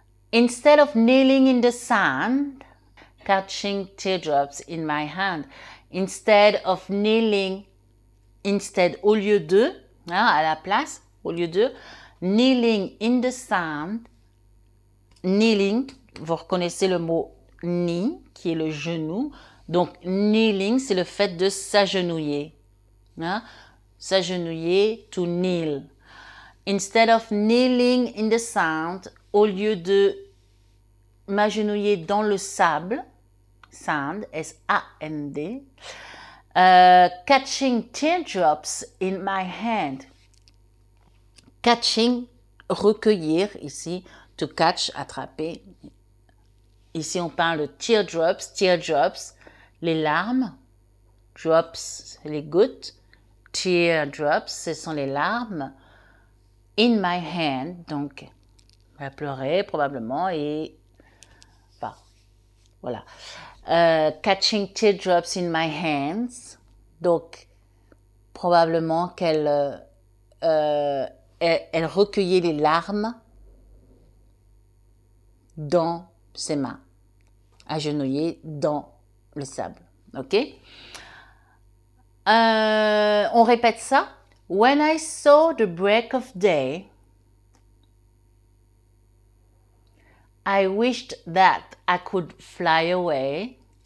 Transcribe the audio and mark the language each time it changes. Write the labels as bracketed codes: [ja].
[en] Instead of kneeling in the sand, catching teardrops in my hand. Instead of kneeling, [fr] au lieu de, hein, à la place, au lieu de, [en] kneeling in the sand, [fr] kneeling, vous reconnaissez le mot knee, qui est le genou. Donc, kneeling, c'est le fait de s'agenouiller. Hein? S'agenouiller, to kneel. [en] Instead of kneeling in the sand, [fr] au lieu de m'agenouiller dans le sable, sand, S-A-N-D, [en] Catching teardrops in my hand. [fr] Catching, recueillir ici. To catch, attraper. Ici, on parle de teardrops. Teardrops, les larmes. Drops, les gouttes. Teardrops, ce sont les larmes. [en] In my hand, [fr] donc, elle va pleurer probablement et... Enfin, voilà. [en] Catching teardrops in my hands. [fr] Donc, probablement qu'elle elle recueillait les larmes dans ses mains, agenouillée dans le sable. Ok? On répète ça. [en] When I saw the break of day, I wished that I could fly away.